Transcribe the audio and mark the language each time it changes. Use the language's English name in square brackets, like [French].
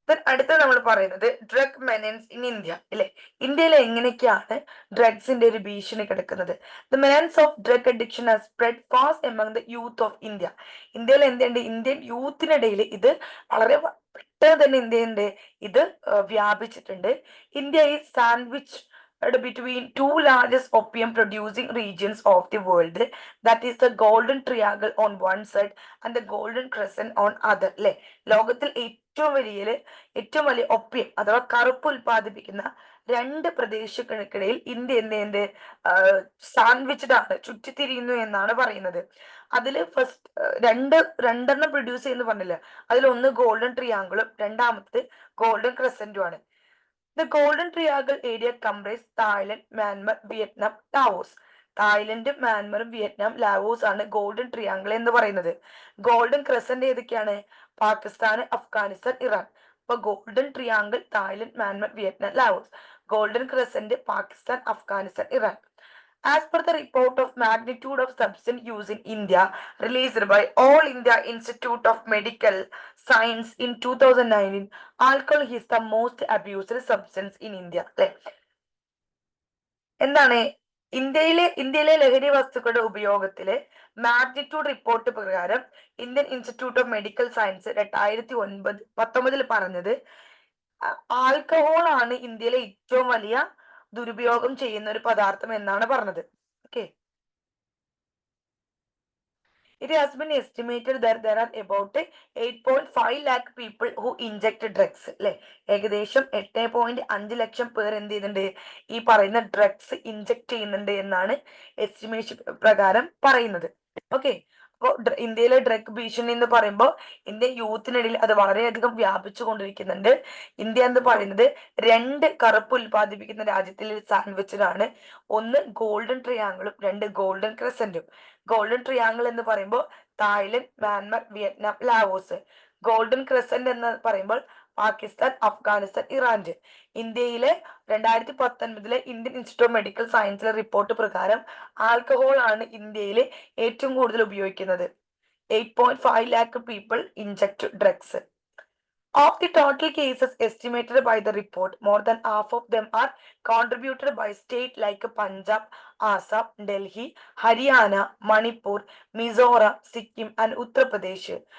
[Malayalam] അടുത്ത നമ്മൾ പറയുന്നത് [English] Drug menace in India. [Malayalam] അല്ലെ, ഇന്ത്യയിൽ എങ്ങനെയൊക്കെയാണ് ഡ്രഗ്സിന്റെ ഒരു ഭീഷണി കിടക്കുന്നത്? [English] The menace of drug addiction has spread fast among the youth of India. [Malayalam] ഇന്ത്യയിൽ എന്തുണ്ട്? ഇന്ത്യൻ യൂത്തിനിടയിൽ ഇത് വളരെ പെട്ടെന്ന് തന്നെ എന്തുണ്ട് ഇത് വ്യാപിച്ചിട്ടുണ്ട്. [English] India is sandwich between two largest opium producing regions of the world, that is the golden triangle on one side and the golden crescent on other. [Malayalam] അല്ലെ, ലോകത്തിൽ ഏറ്റവും വലിയ ഒപ്പിയം അഥവാ കറുപ്പ് ഉൽപ്പാദിപ്പിക്കുന്ന രണ്ട് പ്രദേശങ്ങൾക്കിടയിൽ ഇന്ത്യ എന്ത് സാൻഡ്വിച്ച്ഡ് ആണ്, ചുറ്റിത്തിരിയുന്നു എന്നാണ് പറയുന്നത്. അതിൽ ഫസ്റ്റ് രണ്ടെണ്ണം പ്രൊഡ്യൂസ് ചെയ്യുന്നു പറഞ്ഞില്ല, അതിലൊന്ന് ഗോൾഡൻ ട്രിയാങ്കിളും രണ്ടാമത്തെ ഗോൾഡൻ ക്രസന്റും ആണ്. [English] The Golden Triangle area comprises Thailand, Myanmar, Vietnam, Laos. [Malayalam] Thailand, മ്യാൻമറും Vietnam, Laos ആണ് ഗോൾഡൻ ട്രിയാങ്കിൾ എന്ന് പറയുന്നത്. ഗോൾഡൻ ക്രസന്റ് ഏതൊക്കെയാണ്? പാകിസ്ഥാൻ, അഫ്ഗാനിസ്ഥാൻ, ഇറാൻ. അപ്പൊ golden triangle Thailand, Myanmar, Vietnam, Laos. Golden crescent Pakistan, Afghanistan, Iran. [English] As per the report of magnitude of substance use in India released by All India Institute of Medical Science in 2019, alcohol is the most abused substance in India. [Malayalam] അല്ലെ, എന്താണ് ഇന്ത്യയിലെ ലഹരി വസ്തുക്കളുടെ ഉപയോഗത്തിലെ magnitude report പ്രകാരം Indian institute of medical science 2019 പറഞ്ഞത് alcohol ആണ് ഇന്ത്യയിലെ ഏറ്റവും വലിയ ദുരുപയോഗം ചെയ്യുന്ന ഒരു പദാർത്ഥം എന്നാണ് പറഞ്ഞത്. [English] Okay, it has been estimated that there are about 8.5 lakh people who inject drugs. [Malayalam] അല്ലെ, ഏകദേശം 8.5 ലക്ഷം പേർ എന്ത് ചെയ്യുന്നുണ്ട്? ഈ പറയുന്ന ഡ്രഗ്സ് ഇൻജെക്ട് ചെയ്യുന്നുണ്ട് എന്നാണ് എസ്റ്റിമേഷൻ പ്രകാരം പറയുന്നത്. ഓക്കെ, അപ്പോൾ ഇന്ത്യയിലെ ഡ്രഗ് ഭീഷണി എന്ന് പറയുമ്പോൾ ഇന്ത്യൻ യൂത്തിനിടയിൽ അത് വളരെയധികം വ്യാപിച്ചു കൊണ്ടിരിക്കുന്നുണ്ട്. ഇന്ത്യ എന്ന് പറയുന്നത് രണ്ട് കറുപ്പ് ഉൽപ്പാദിപ്പിക്കുന്ന രാജ്യത്തിൽ സാൻഡ്വിച്ചിലാണ്. ഒന്ന് ഗോൾഡൻ ട്രിയാങ്കിളും രണ്ട് ഗോൾഡൻ ക്രസന്റും. ഗോൾഡൻ ട്രിയാങ്കിൾ എന്ന് പറയുമ്പോൾ Thailand, Myanmar, Vietnam, Laos. Golden crescent എന്ന് പറയുമ്പോൾ പാകിസ്ഥാൻ, അഫ്ഗാനിസ്ഥാൻ, ഇറാൻ. ഇന്ത്യയിലെ 2019 Indian institute of medical സയൻസിലെ report പ്രകാരം ആൽക്കഹോൾ ആണ് ഇന്ത്യയിൽ ഏറ്റവും കൂടുതൽ ഉപയോഗിക്കുന്നത്. [English] 8.5 lakh people inject drugs. Of the total cases estimated by the report, more than half of them are contributed by states like Punjab, Assam, Delhi, Haryana, Manipur, Mizoram, Sikkim, and Uttar Pradesh.